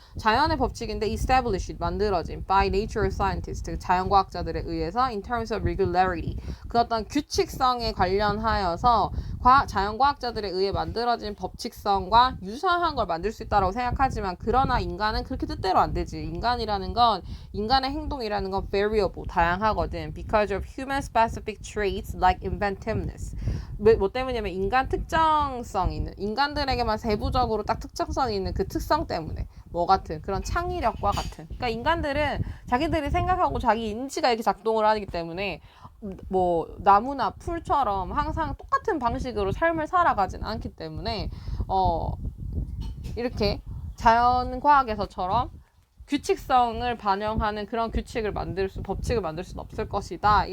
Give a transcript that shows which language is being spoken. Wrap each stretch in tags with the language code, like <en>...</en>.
<ko>자연의 법칙인데 established, 만들어진</ko> <en>by nature scientists,</en> <ko>자연과학자들에 의해서</ko> <en>in terms of regularity,</en> <ko>그 어떤 규칙성에 관련하여서 자연과학자들에 의해 만들어진 법칙성과 유사한 걸 만들 수 있다라고 생각하지만, 그러나 인간은 그렇게 뜻대로 안 되지. 인간의 행동이라는 건 variable, 다양하거든.</ko> <en>because of human specific traits like inventiveness.</en> <ko>뭐 때문이냐면 인간 특정성이 있는, 인간들에게만 세부적으로 딱 특정성이 있는 그 특성 때문에, 뭐 같은 그런 창의력과 같은. 그러니까 인간들은 자기들이 생각하고 자기 인지가 이렇게 작동을 하기 때문에 뭐 나무나 풀처럼 항상 똑같은 방식으로 삶을 살아가진 않기 때문에 이렇게 자연과학에서처럼 규칙성을 반영하는 그런 법칙을 만들 수는 없을 것이다.</ko>